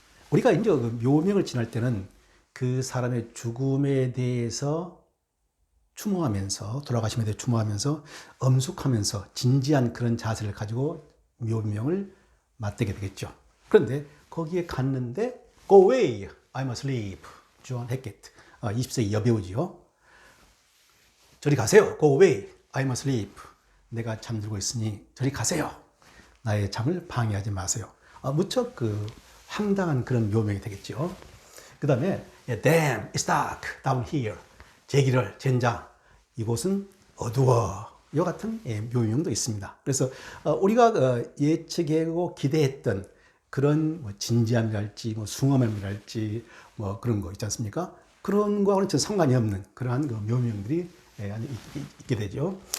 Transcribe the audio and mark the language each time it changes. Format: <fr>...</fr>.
<ko>우리가 이제 그 묘명을 지날 때는 그 사람의 죽음에 대해서 추모하면서, 돌아가심에 대해 추모하면서 엄숙하면서 진지한 그런 자세를 가지고 묘명을 맞대게 되겠죠. 그런데 거기에 갔는데</ko> <en>Go away, I'm asleep.</en> <ko>존 해켓, 20세 여배우지요. 저리 가세요.</ko> <en>Go away, I'm asleep.</en> <ko>내가 잠들고 있으니 저리 가세요. 나의 잠을 방해하지 마세요. 무척 그 황당한 그런 묘명이 되겠죠. 그 다음에</ko> <en>Damn, it's dark down here.</en> <ko>제기를 젠장, 이곳은 어두워. 이와 같은 묘명도 있습니다. 그래서 우리가 예측하고 기대했던 그런 진지함이랄지 숭엄함이랄지 그런 거 있지 않습니까? 그런 거와는 전 상관이 없는 그러한 그 묘명들이 있게 되죠.</ko>